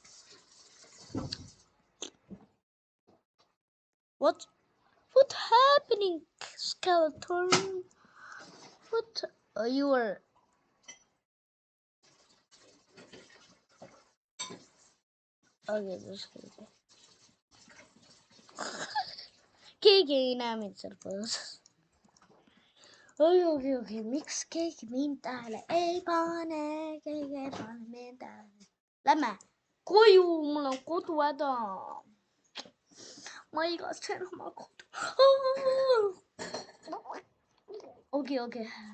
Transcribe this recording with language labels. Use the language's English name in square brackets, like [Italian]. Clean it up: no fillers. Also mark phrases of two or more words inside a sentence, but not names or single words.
[English] What happening, skeleton? What? You were. Okay, just kidding. [Estonian] Keegi ei näe mind seal põõsas. Okei, miks keegi mind tähele ei pane? Keegi ei pane mind tähele. Lähme koju, mul on koduhäda. Ma igatsen oma kodu. Okei.